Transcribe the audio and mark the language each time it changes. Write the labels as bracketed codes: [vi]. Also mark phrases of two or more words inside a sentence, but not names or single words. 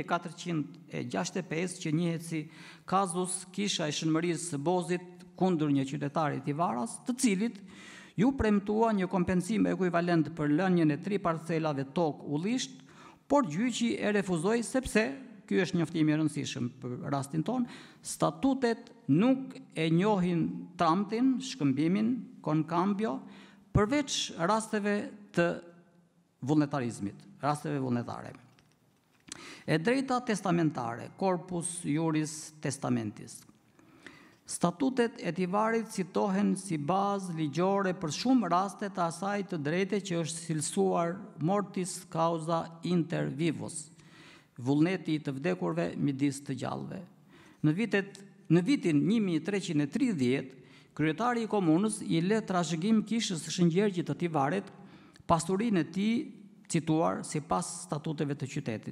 [sq] 1465 që njihet si kazus kisha e shënmërisë së Bozit kundër një qytetari Tivaras, të cilit ju premtua një kompensim ekuivalent për lënien e 3 parcelave tokë ullisht, por gjyqi e refuzoi sepse, ky është njoftimi i rëndësishëm për rastin ton, statutet nuk e njohin tramtin, shkëmbimin, konkambio, përveç rasteve të vullnetarizmit, rasteve vullnetare. E drejta testamentare, [la] corpus juris testamentis. [sq] Statutet e Tivarit citohen si bazë ligjore për shumë raste të asaj të drejte që është cilësuar [la] mortis causa inter vivos, [sq] vullneti të vdekurve midis të gjallëve. Në vitin 1330, kryetari i komunës i le trashëgim kishës së Shëngjergjit të Tivarit pasurinë e tij cituar sipas statuteve të qytetit.